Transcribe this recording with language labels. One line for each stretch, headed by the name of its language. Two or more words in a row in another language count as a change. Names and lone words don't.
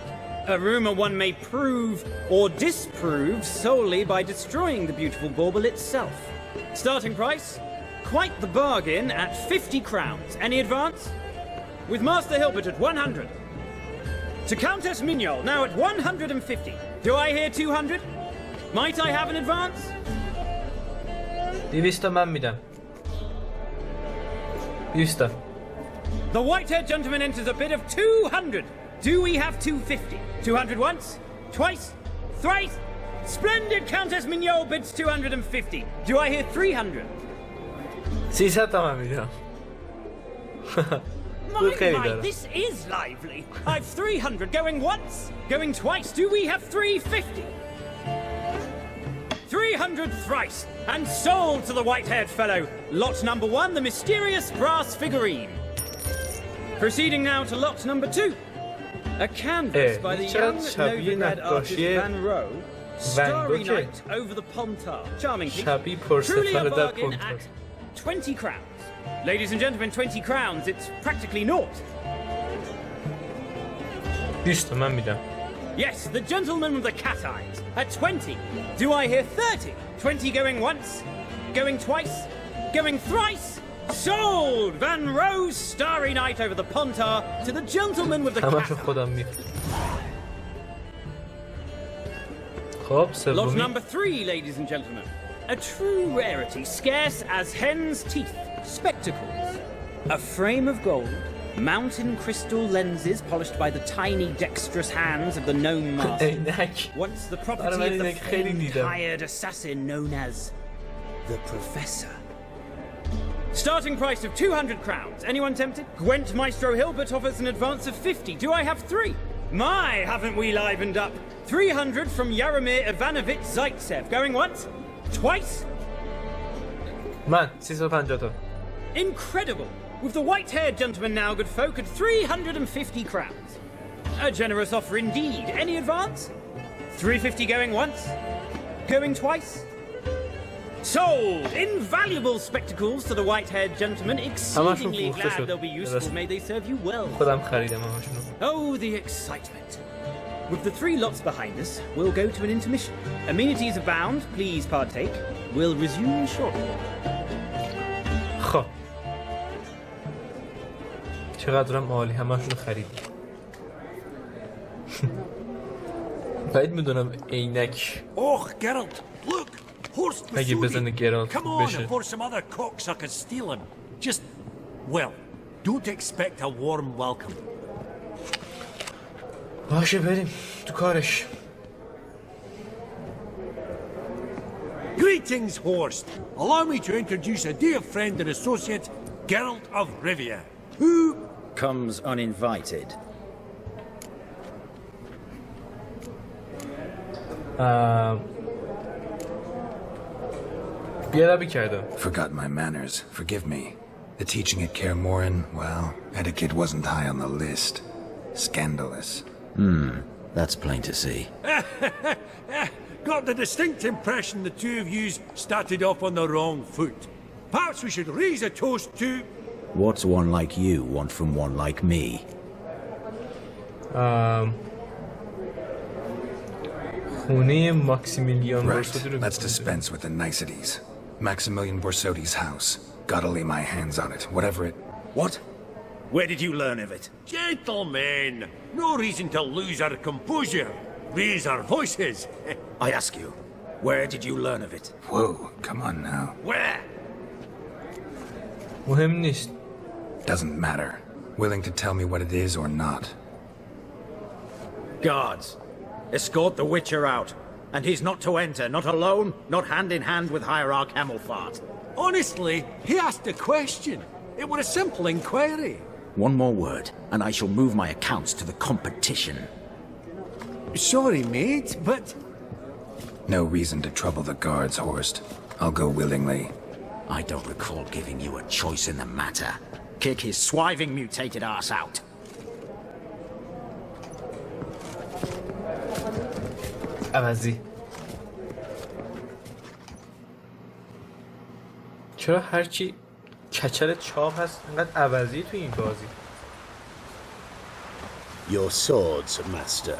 English: A rumour one may prove or disprove solely by destroying the beautiful bauble itself. Starting price? Quite the bargain at 50 crowns. Any advance? With Master Hilbert at 100. To Countess Mignol, now at 150. Do I hear 200? Might I have an advance?
Persian: 200 من میدم. 200.
English: The white-haired gentleman enters a bid of 200. Do we have 250? 200 once? Twice? Thrice? Splendid Countess Mignol bids 250. Do I hear 300?
Persian: 300 من میدم.
English: My, this is lively. I've 300 going once, going twice. Do we have 350? 300 thrice, and sold to the white-haired fellow. Lot number 1, the mysterious brass figurine. Proceeding now to lot number 2. A canvas by the young Novigrad artist Van Rohe. Starry night over the Pontar. Charming piece. Truly a bargain at 20 crowns. Ladies and gentlemen, 20 crowns, it's practically naught.
Persian: 20 من میدم.
English: Yes, the gentleman with the cat eyes, at 20. Do I hear 30? 20 going once, going twice, going thrice? Sold! Van Rohe's Starry Night over the Pontar to the gentleman with the cat
Persian: همشو خودم میخوام. خب
English: Lot
Persian: سومی.
English: number 3, ladies and gentlemen. A true rarity, scarce as hen's teeth. Spectacles. A frame of gold, mountain crystal lenses polished by the tiny dexterous hands of the gnome master. Once the property of the famed hired assassin known as the Professor. Starting price of 200 crowns. Anyone tempted? Gwent Maestro Hilbert offers an advance of 50. Do I have 3? My, haven't we livened up? 300 from Yaromir Ivanovich Zaitsev. Going once? Twice?
Persian: من 350 تا.
English: Incredible! With the white-haired gentleman now, good folk, at 350 crowns. A generous offer indeed. Any advance? 350 going once? Going twice? Sold! Invaluable spectacles to the white-haired gentleman. Exceedingly glad they'll be useful. May they serve you well.
Persian: خودم خریدم همشونو.
English: Oh, the excitement. With the 3 lots behind us, we'll go to an intermission. Amenities abound. Please partake. We'll resume shortly.
Persian: خب چقدرم عالی همشونو خریدی. باید میدونم عینک
English: Oh, Geralt, look! Horse
Persian: اگه بزنه گرالت
English: Come on
Persian: بشه.
English: before some other cocksuckers steal him. Just, well, don't expect a warm welcome.
Persian: باشه بریم تو کارش.
English: Greetings, Horst. Allow me to introduce a dear friend and associate, Geralt of Rivia, who comes uninvited.
Persian: بیادبی کردم.
English: Forgot my manners. Forgive me. The teaching at Kaer Morhen, well, etiquette wasn't high on the list. Scandalous. That's plain to see. got the distinct impression the two of you started off on the wrong foot. Perhaps we should raise a toast to... What's one like you want from one like me?
Persian: خونه ماکسیمیلیان
English: Right.
Persian: بورسودی رو
English: Let's dispense with the niceties. Maximilian Borsodi's house. Gotta lay my hands on it, whatever it... What? Where did you learn of it? Gentlemen, no reason to lose our composure. Raise our voices. I ask you, where did you learn of it? Whoa, come on now. Where?
Persian: مهم نیست.
English: Doesn't matter. Willing to tell me what it is or not. Guards, escort the Witcher out. And he's not to enter, not alone, not hand in hand with Hierarch Hamilfart. Honestly, he asked a question. It were a simple inquiry. One more word, and I shall move my accounts to the competition. Sorry, mate, but... No reason to trouble the guards, Horst. I'll go willingly. I don't recall giving you a choice in the matter. Kick his swiving mutated ass out.
Persian: عوضی. چرا هرچی کچل چاق هست اینقدر عوضی تو این بازی؟
English: Your swords, master.